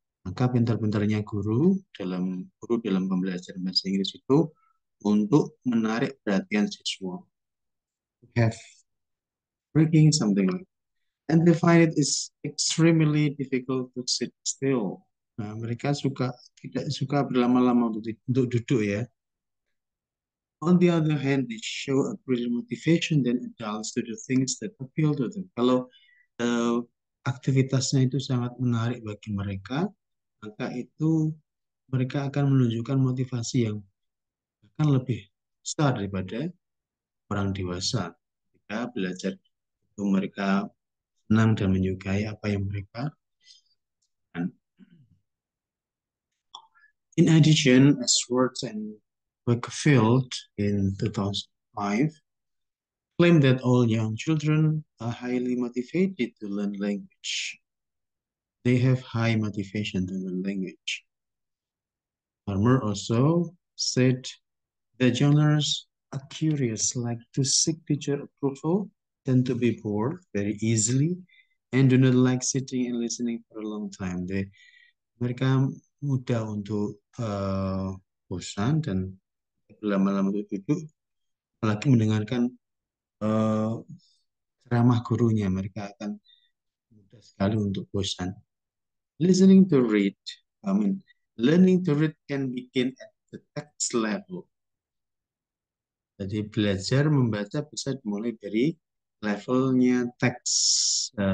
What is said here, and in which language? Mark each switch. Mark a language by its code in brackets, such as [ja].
[id] Maka pintar-pintarnya guru dalam pembelajaran bahasa Inggris itu untuk menarik perhatian siswa. [en] Have breaking something like, and they find it is extremely difficult to sit still. [id] Nah, mereka tidak suka berlama-lama untuk duduk ya. [en] On the other hand, they show a greater motivation than adults to do things that appeal to them. [id] Kalau uh, aktivitasnya itu sangat menarik bagi mereka, maka itu mereka akan menunjukkan motivasi yang akan lebih besar daripada orang dewasa. Ketika belajar itu mereka senang dan menyukai apa yang mereka lakukan. [en] In addition, as Schwartz and Wakefield in 2005 claim that all young children are highly motivated to learn language. They have high motivation to learn language. Farmer also said that young learners are curious, like to seek teacher approval, tend to be bored very easily, and do not like sitting and listening for a long time. [id] Mereka mudah untuk bosan dan lama-lama duduk, apalagi mendengarkan uh, ceramah gurunya, mereka akan mudah sekali untuk bosan. [en] Listening to read, I mean, learning to read can begin at the text level. [id] Jadi belajar membaca bisa dimulai dari levelnya teks.